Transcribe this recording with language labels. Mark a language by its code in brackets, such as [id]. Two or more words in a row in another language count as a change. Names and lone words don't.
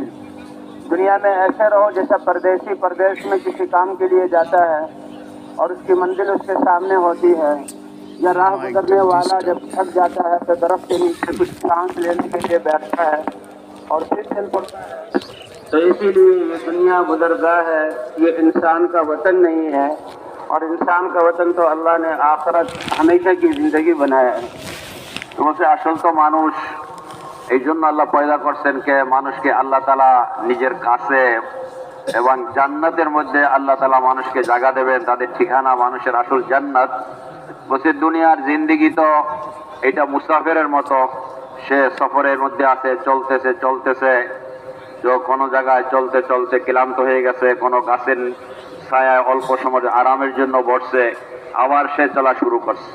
[ur] دنیا میں ایسے رہو جیسا پردیسی پردیس میں کسی کام کے لیے جاتا ہے اور اس کی منزل اس کے سامنے ہوتی ہے، یا راہ گزرنے والا جب تھک جاتا ہے تو درخت کے نیچے کچھ سانس لینے کے لیے بیٹھتا ہے اور پھر چل پڑتا ہے. تو اسی لیے یہ دنیا گزرگاہ ہے، یہ انسان کا وطن نہیں ہے اور انسان کا وطن تو اللہ نے آخرت ہمیشہ کی زندگی بنایا ہے. تو اسے [bn] আসল তো মানুষ, এই জন্য আল্লাহ পয়দা করছেন কে মানুষকে আল্লাহ তাআলা নিজের কাছে এবং জান্নাতের মধ্যে আল্লাহ তাআলা মানুষকে জায়গা দেবেন, তাদের ঠিকানা মানুষের আসল জান্নাত. বসে দুনিয়ার জিন্দেগি তো এটা মুসাফিরের মতো, সে সফরের মধ্যে আছে, চলতেছে কোনো জায়গায় চলতে চলতে ক্লান্ত হয়ে গেছে, কোনো গাছের ছায়ায় অল্প সময় আরামের জন্য বসছে, আবার সে চলা শুরু করছে.